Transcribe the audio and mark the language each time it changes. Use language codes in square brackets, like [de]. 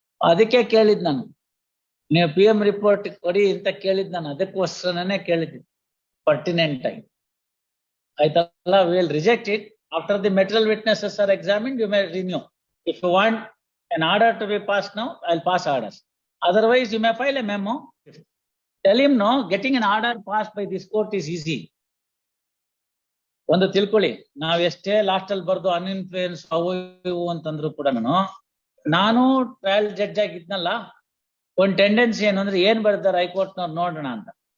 [kn] ಅದಕ್ಕೆ ಕೇಳಿದ್ ನಾನು, ನೀವು PM ರಿಪೋರ್ಟ್ ಕೊಡಿ ಅಂತ ಕೇಳಿದ್ ನಾನು. ಅದಕ್ಕೋಸ್ಕರನೇ ಕೇಳಿದ್ದೆ ಪರ್ಟಿನೆಂಟ್ ಆಗಿ, ಆಯ್ತಲ್ಲ. [en] Will reject it after the material witnesses are examined. You may renew. If you want an order to be passed now, I'll pass orders. Otherwise, you may file a memo. Tell him no, getting an order passed by this court is easy. [kn] ಒಂದು ತಿಳ್ಕೊಳ್ಳಿ, ನಾವ್ ಎಷ್ಟೇ last ಅಲ್ಲಿ ಬರ್ದು ಅನ್ಇನ್ಫ್ಲೂಯೆನ್ಸ್ ಅವು ಇವು ಅಂತಂದ್ರು ಕೂಡ ನಾನು ಟ್ರಯಲ್ ಜಡ್ಜ್ ಆಗಿದ್ನಲ್ಲ, ಒಂದ್ ಟೆಂಡೆನ್ಸಿ ಏನು ಅಂದ್ರೆ, ಏನ್ ಬರ್ದಾರ ಹೈಕೋರ್ಟ್ನವ್ರು ನೋಡೋಣ ಅಂತ.